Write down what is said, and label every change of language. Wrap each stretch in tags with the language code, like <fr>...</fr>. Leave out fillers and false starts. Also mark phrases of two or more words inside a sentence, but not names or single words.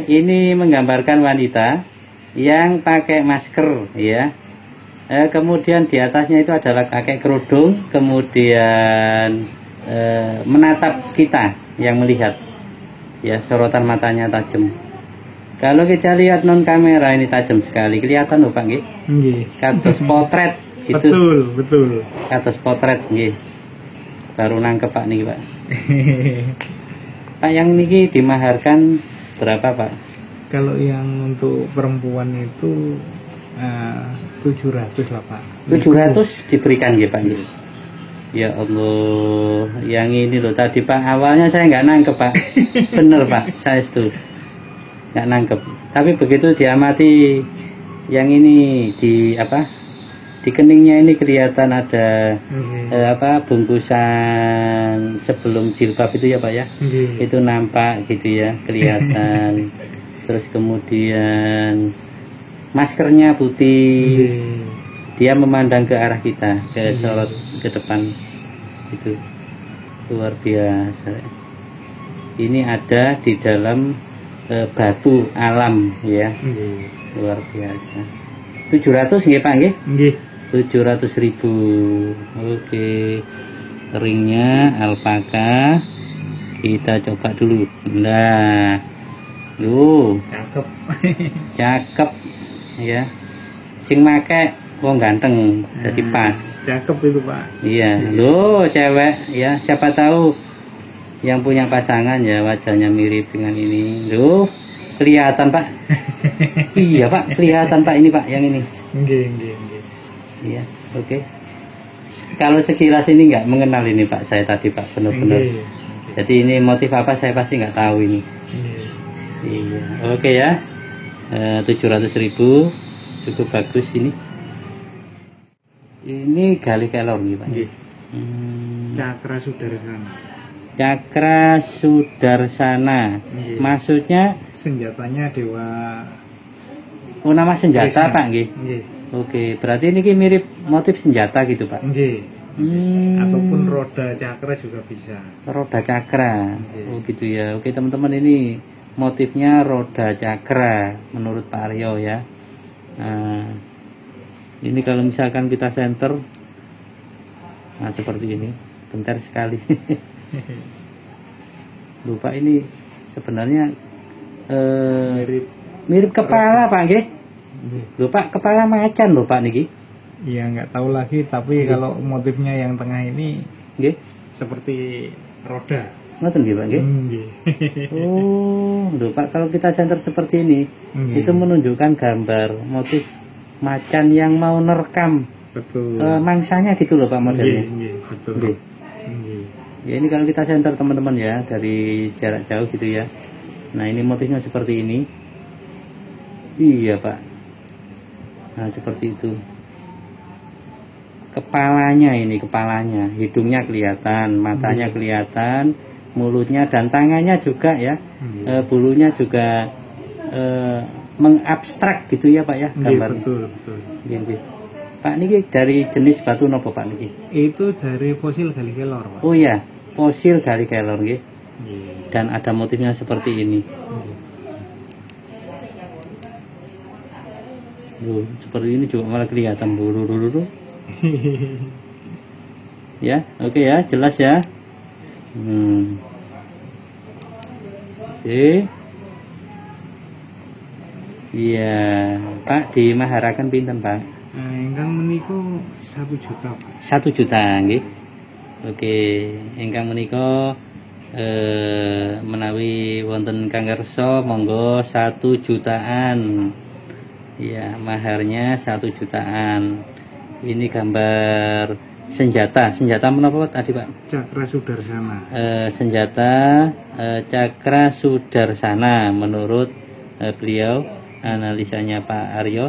<id>Ini menggambarkan wanita yang pakai masker ya. Kemudian di atasnya itu adalah pakai kerudung, kemudian menatap kita yang melihat ya, sorotan matanya tajam. Kalau kita lihat non kamera ini tajam sekali, kelihatan loh Pak nggih. Kados potret gitu. Betul. Kados potret nggih. Baru nangkep Pak niki Pak. Pak yang niki dimaharkan berapa Pak? Kalau yang untuk perempuan itu 700 lah Pak. 700 diberikan nggih Pak nggih. Ya Allah, yang ini loh tadi Pak, awalnya saya nggak nangkep Pak. Bener Pak, saya itu nggak nangkep. Tapi begitu diamati yang ini di apa Di keningnya ini kelihatan ada Nggih. bungkusan sebelum jilbab itu ya Pak ya. Nggih. Itu nampak gitu ya, kelihatan. Terus kemudian maskernya putih. Nggih. Dia memandang ke arah kita, ke sorot ke depan. Itu luar biasa. Ini ada di dalam batu alam ya. Nggih. Luar biasa. 700 nggih Pak nggih? Nggih. 700.000. Oke. Ringnya alpaka. Kita coba dulu. Nah. Cakep. Cakep ya.</id> <jv>Sing make wong ganteng jadi pas.</jv> <id>Cakep itu Pak. Iya, cewek ya, siapa tahu yang punya pasangan ya wajahnya mirip dengan ini. Kelihatan Pak. Iya Pak, kelihatan Pak ini Pak yang ini. Nggih. Iya, oke. Kalau sekilas ini nggak mengenal ini Pak, saya tadi Pak benar-benar. Nggih. Jadi ini motif apa saya pasti nggak tahu ini. Nggih. Iya, oke ya. 700.000 cukup bagus ini. Ini gali kelor nih Pak. Nggih. Cakra Sudarsana. Cakra Sudarsana. Nggih. Maksudnya Senjatanya dewa nama senjata Krishna. Pak nggih. Nggih. Oke, berarti ini mirip motif senjata gitu Pak. Nggih. Ataupun roda cakra juga bisa. Roda cakra. Nggih. Oh gitu ya. Oke teman-teman, ini motifnya roda cakra menurut Pak Aryo ya. Nah, ini kalau misalkan kita center, nah seperti ini, bentar sekali. Lupa ini sebenarnya mirip kepala Pak nggih. Nggih. Lupa kepala macan lho Pak niki. Iya nggak tahu lagi, tapi kalau motifnya yang tengah ini Nggih. seperti roda.</id> <jv>Ngoten nggih Pak nggih.</jv> <id>Nggih. Oh, lho Pak, kalau kita center seperti ini, Nggih. itu menunjukkan gambar motif macan yang mau nerekam Betul. mangsanya gitu loh Pak modelnya. Nggih, betul. Nggih. Nggih. Ya ini kalau kita center teman-teman ya, dari jarak jauh gitu ya. Nah ini motifnya seperti ini. Iya Pak. Nah seperti itu. Kepalanya ini, kepalanya, hidungnya kelihatan, matanya kelihatan, mulutnya dan tangannya juga ya. Bulunya juga mengabstrak gitu ya Pak ya Nggih, gambar. betul.</id> <jv>Nggih, nggih. Pak niki dari jenis batu nopo Pak niki?</jv> <id>Itu dari fosil gali kelor, Pak. Oh iya, fosil gali kelor nggih. Nggih. Dan ada motifnya seperti ini. Seperti ini juga malah kelihatan dulu. Ya, oke ya, jelas ya. Oke. Iya, Pak dimaharakan pinten Pak?</id> <jv>Nah, ingkang meniku 1 juta, Pak.</jv> <id>1 juta nggih.</id> <jv>Oke, ingkang menika menawi wonten kang ngersa monggo 1 jutaan.</jv> <id>Ya, maharnya 1 jutaan. Ini gambar senjata menapa tadi Pak? Cakra Sudarsana. Senjata Cakra Sudarsana menurut beliau, analisanya Pak Aryo.</id>